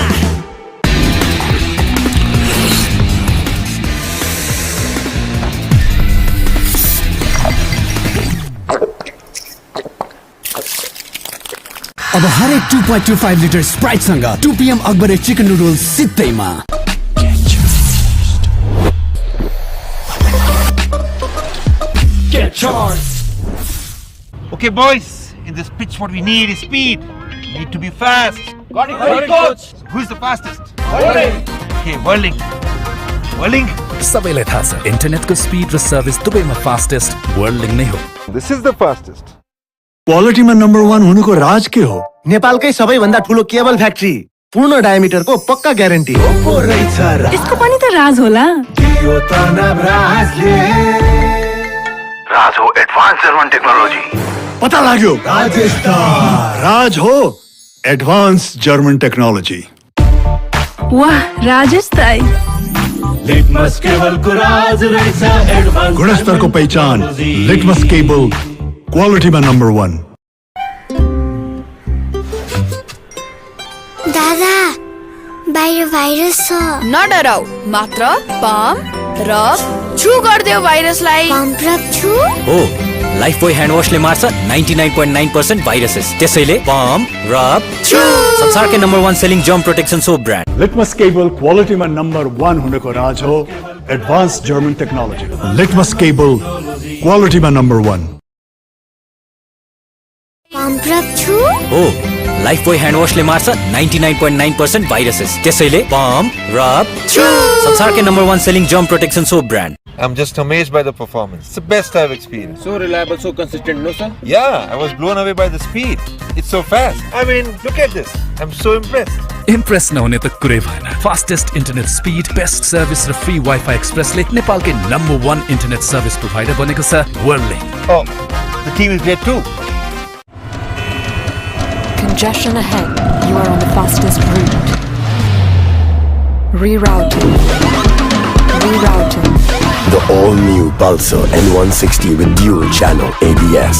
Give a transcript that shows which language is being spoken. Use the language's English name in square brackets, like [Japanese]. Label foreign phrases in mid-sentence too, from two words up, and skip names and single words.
[Nepali] अब हरेक 2.25 लिटर स्प्राइटसँग 2 PM अकबरे [English] chicken noodles [Nepali] सित्तैमा [English] Get charged. Okay, boys. In this pitch, what we need is speed. We need to be fast. Got it, coach. Who's the fastest? Whirling. Okay, whirling. Whirling. [Nepali] सबैलाई थाहा छ इन्टरनेटको स्पिड र सर्भिस दुवैमा फास्टेस्ट वर्ल्डिङ नै हो [English] This is the fastest. [Nepali] क्वालिटीमा नम्बर 1 हुनुको राज के हो नेपालकै सबैभन्दा ठुलो [English] cable factory [Nepali] पूर्ण डायमिटरको पक्का ग्यारेन्टी यसको पनि त राज होला राज हो [English] advance German technology [Nepali] पता लाग्यो राज हो [English] advance German technology [Nepali] वाह राजेश दाई लिटमस केबल को राज रहेछ एडभान्स [Hindi] गुणस्तर को पहचान लिटमस केबल क्वालिटी में नंबर 1 [Nepali] दादा बाहिर भाइरस छ नडराउ मात्र पम्प र छु गर्दियो भाइरसलाई पम्प र छु हो लाइफबोय [English] hand wash [Nepali] मार्छ 99.9% भाइरसेस त्यसैले [English] pump rub [Nepali] छु संसारकै नम्बर 1 [English] selling germ protection soap brand [Hindi] लिटमस केबल क्वालिटी में नंबर 1 होने को राज हो [English] advance German technology [Hindi] लिटमस केबल क्वालिटी में नंबर 1 [Nepali] पम्प र छु हो लाइफबोय [English] hand wash [Nepali] मार्छ 99.9% भाइरसेस त्यसैले [English] pump rub [Nepali] छु संसारकै नम्बर 1 [English] selling germ protection soap brand I'm just amazed by the performance. It's the best I've experienced. So reliable, so consistent, no sir? Yeah, I was blown away by the speed. It's so fast. I mean, look at this. I'm so impressed. [Nepali] इम्प्रेस नहुने त कुरै भएन [English] fastest internet speed best service [Nepali] र [English] free wifi express [Nepali] नेपालकै नम्बर 1 [English] internet service provider [Nepali] बनेको छ वर्ल्डलिङ [English] Oh, the team is great too. Congestion ahead. You are on the fastest route. Rerouting. Rerouting. The all-new Pulsar N160 with dual channel ABS.